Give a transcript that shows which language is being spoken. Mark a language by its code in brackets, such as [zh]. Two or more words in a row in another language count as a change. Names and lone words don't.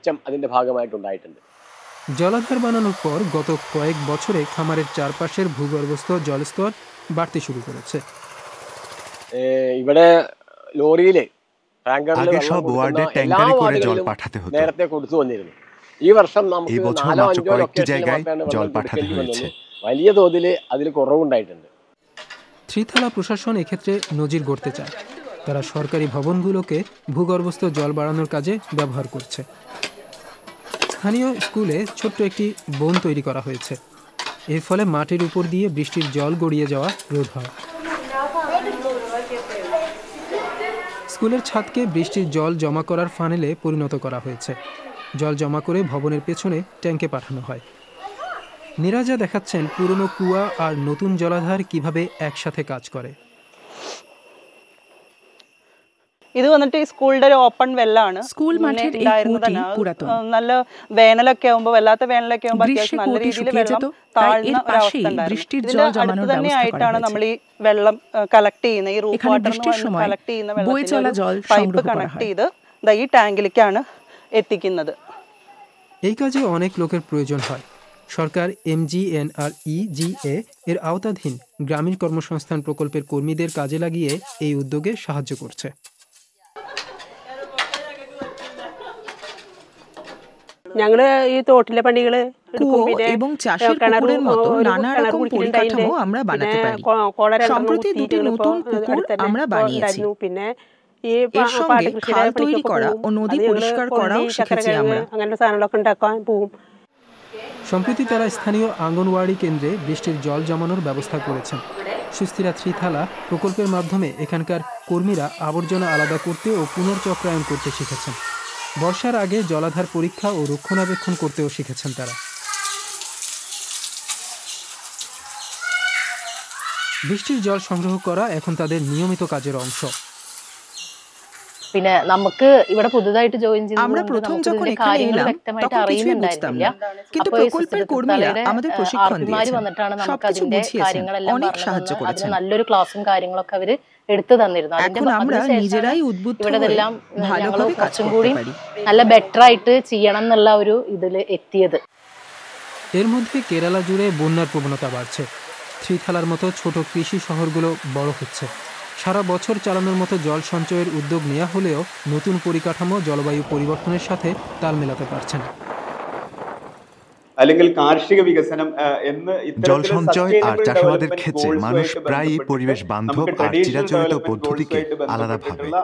[bn] জলাধার বানানোর পর গত কয়েক বছরে খামারের চারপাশের ভূগর্ভস্থ জলস্তর বাড়তে শুরু করেছে। আগে সব ওয়ার্ডে ট্যাঙ্কারে করে জল পাঠাতে হতো। এবছর মাত্র কয়েকটি জায়গায় জল পাঠানো হয়েছে। [ml] വലിയ തോതിൽ അതിൽ കുറവുണ്ടായിട്ടുണ്ട്। [bn] ত্রিথালা প্রশাসন এক্ষেত্রে নজির গড়তে চায়। তারা সরকারি ভবনগুলোকে ভূগর্ভস্থ জল বাড়ানোর কাজে ব্যবহার করছে। স্থানীয় স্কুলে ছোট্ট একটি বন তৈরি করা হয়েছে। এর ফলে মাটির উপর দিয়ে বৃষ্টির জল গড়িয়ে যাওয়া রোধ হয়। স্কুলের ছাদকে বৃষ্টির জল জমা করার ফানেলে পরিণত করা হয়েছে। জল জমা করে ভবনের পেছনে ট্যাঙ্কে পাঠানো হয়। নিরাজা দেখাচ্ছেন পুরনো কুয়া আর নতুন জলাধার কিভাবে একসাথে কাজ করে। [ml] ഇത് വന്നിട്ട് ഈ സ്കൂളിന്റെ ഒരു [en] open well. [bn] സ്കൂൾ മഠের এই কুয়োটি পুরাতন। [ml] നല്ല വേനലൊക്കെ ആവുമ്പോൾ വല്ലാത്ത വേനലൊക്കെ ആവുമ്പോൾ അത്യാവശ്യം നല്ല രീതിയിൽ വെള്ളം താഴ്ന്ന ഒരു അവസ്ഥ ഉണ്ടായിരുന്നു. തന്നെയായിട്ടാണ് നമ്മൾ ഈ വെള്ളം കളക്ട് ചെയ്യുന്ന ഈ [en] roof water [ml] കളക്ട് ചെയ്യുന്ന വെള്ളം [en] pipe connect [ml] ചെയ്ത് ഈ ടാങ്കിലേക്കാണ് എത്തിക്കുന്നത്। [bn] এই কাজে অনেক লোকের প্রয়োজন হয়। সরকার MGNREGA এর আওতাধীন গ্রামীণ কর্মসংস্থান প্রকল্পের কর্মীদের কাজে লাগিয়ে এই উদ্যোগে সাহায্য করছে। [ml] ഞങ്ങള് ഈ തോട്ടിലെ പണികള് [bn] এবং চাষের পুকুরের মতো নানা রকম পরিকাঠামো আমরা বানাতে পারি। সম্প্রতি দুটি নতুন পুকুর আমরা বানিয়েছি। [ml] പിന്നെ [bn] এর সঙ্গে খাল তৈরি করা ও নদী পরিষ্কার করাও শিখেছি আমরা। [ml] അങ്ങനെ സാധനങ്ങളൊക്കെ ഉണ്ടാക്കാൻ പോവും। [bn] সম্প্রতি তারা স্থানীয় আঙ্গনওয়াড়ি কেন্দ্রে বৃষ্টির জল জমানোর ব্যবস্থা করেছেন। সুস্থিরা ত্রিথালা প্রকল্পের মাধ্যমে এখানকার কর্মীরা আবর্জনা আলাদা করতে ও পুনর্চক্রায়ন করতে শিখেছেন। বর্ষার আগে জলাধার পরীক্ষা ও রক্ষণাবেক্ষণ করতেও শিখেছেন তারা। বৃষ্টির জল সংগ্রহ করা এখন তাদের নিয়মিত কাজের অংশ। [ml] പിന്നെ നമുക്ക് ഇവിടെ പുതുതായിട്ട് ജോയിൻ ചെയ്തു [bn] আমরা প্রথম যখন এখানে এলাম তখন কিছুই বুঝতাম না, কিন্তু প্রকল্পের কর্মীরা আমাদের প্রশিক্ষণ দিয়েছেন, সবকিছু বুঝিয়েছেন, অনেক সাহায্য করেছেন। [ml] നല്ലൊരു ക്ലാസും കാര്യങ്ങളൊക്കെ അവര് എടുത്തു തന്നിരുന്നു। [bn] এখন আমরা নিজেরাই উদ্বুদ্ধ হয়ে ভালোভাবে কাজ করতে পারি, [ml] നല്ല ബെറ്റർ ആയിട്ട് ചെയ്യണം എന്നുള്ള ഒരു ഇതിൽ എത്തിയത്। [bn] এর মধ্যে কেরালা জুড়ে বন্যার প্রবণতা বাড়ছে। ত্রিথালার মতো ছোট কৃষি শহরগুলো বড় হচ্ছে। সারা বছর চালানোর মতো জল সঞ্চয়ের উদ্যোগ নেওয়া হলেও নতুন পরিকাঠামো জলবায়ু পরিবর্তনের সাথে তাল মেলাতে পারছে না। জল সঞ্চয় আর চাষাবাদের ক্ষেত্রে মানুষ প্রায়ই পরিবেশ বান্ধব আর চিরাচরিত পদ্ধতিকে আলাদা ভাবে।